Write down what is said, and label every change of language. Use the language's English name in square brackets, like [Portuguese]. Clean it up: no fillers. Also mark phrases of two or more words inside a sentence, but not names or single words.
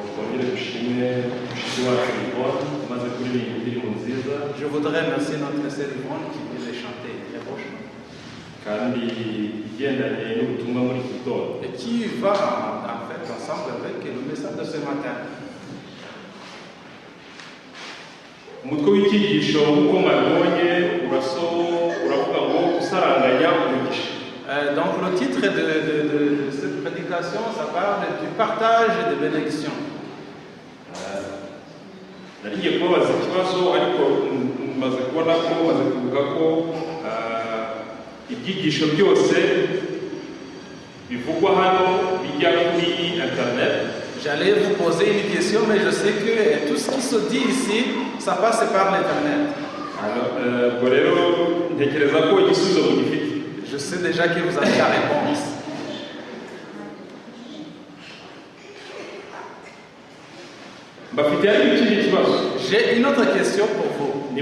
[French] Je voudrais remercier notre sœur Yvonne qui vient de chanter très beau chant. Et qui va en fait ensemble avec le message de ce matin. [Kinyarwanda] umutwe w'ikigisho uko mwabonye uravuga ngo gusaranganya umugisha. [French] Donc le titre de cette prédication, ça parle du partage des bénédictions. [Kinyarwanda] Nariye kubaza ikibazo ariko maze kubona ko maze kuvuga ko ibyigisho byose bivugwa hano bijya kuri internet. [French] J'allais vous poser une question, mais je sais que tout ce qui se dit ici, ça passe par l'internet. Je sais déjà que vous avez la réponse. J'ai une autre question pour vous.